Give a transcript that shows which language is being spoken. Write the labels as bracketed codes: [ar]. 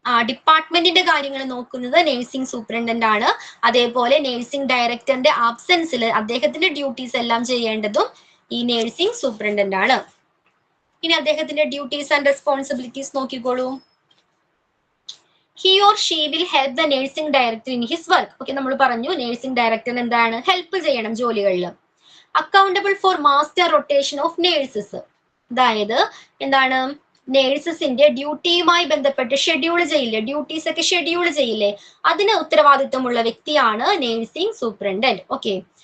[ml] ഡിപ്പാർട്ട്മെന്റിന്റെ കാര്യങ്ങൾ നോക്കുന്നത് നേഴ്സിംഗ് സൂപ്രണ്ടന്റ് ആണ്. അതേപോലെ നേഴ്സിംഗ് ഡയറക്ടറിന്റെ ആബ്സെൻസിൽ അദ്ദേഹത്തിന്റെ ഡ്യൂട്ടീസ് എല്ലാം ചെയ്യേണ്ടതും ഈ നേഴ്സിംഗ് സൂപ്രണ്ടന്റ് ആണ്. ഇനി അദ്ദേഹത്തിന്റെ ഡ്യൂട്ടീസ് ആൻഡ് റെസ്പോൺസിബിലിറ്റീസ് നോക്കിക്കോളൂ. [en] He or she will help the nursing director in his work. [ml] Okay, നമ്മൾ പറഞ്ഞു നേഴ്സിംഗ് ഡയറക്ടറിന് എന്താണ്? ഹെൽപ്പ് ചെയ്യണം ജോലികളിൽ. Accountable four master rotation of nurses. അതായത് എന്താണ്? നേഴ്സസിന്റെ ഡ്യൂട്ടിയുമായി ബന്ധപ്പെട്ട് ഷെഡ്യൂൾ ചെയ്യില്ലേ, ഡ്യൂട്ടീസ് ഒക്കെ ഷെഡ്യൂൾ ചെയ്യില്ലേ, അതിന് ഉത്തരവാദിത്വമുള്ള വ്യക്തിയാണ് നേഴ്സിംഗ് സൂപ്രണ്ടന്റ്. ഓക്കെ.